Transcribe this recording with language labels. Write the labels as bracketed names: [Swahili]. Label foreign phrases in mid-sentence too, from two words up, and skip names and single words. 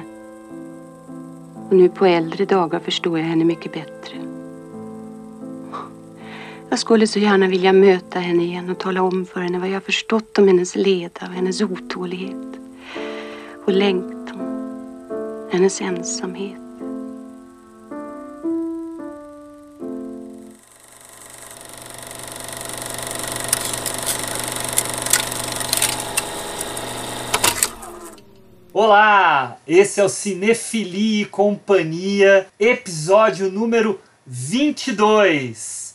[Swedish] Och nu på äldre dagar förstår jag henne mycket bättre. Jag skulle så gärna vilja möta henne igen och tala om för henne vad jag förstått om hennes leda och hennes otålighet. Och längtan. Hennes ensamhet. [Portuguese] Olá, esse é o Cinefilia e Companhia, episódio número 22.